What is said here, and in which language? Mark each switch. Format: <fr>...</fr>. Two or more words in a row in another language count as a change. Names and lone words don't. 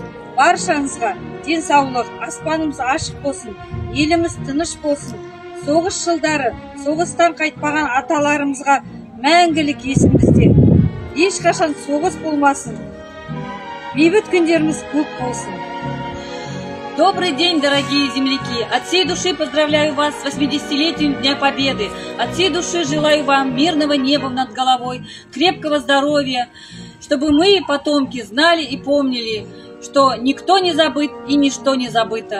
<kk>Баршаңызға денсаулық, аспанымыз ашық болсын, еліміз тыныш болсын. Соғыс жылдары соғыстан қайтпаған аталарымызға мәңгілік есімізде. Ешқашан соғыс болмасын. Бейбіт күндеріміз көп болсын.</kk> <ru>Добрый день, дорогие земляки! От всей души поздравляю вас с 80-летием Дня Победы. От всей души желаю вам мирного неба над головой, крепкого здоровья, чтобы мы, потомки, знали и помнили, что никто не забыт и ничто не забыто.</ru>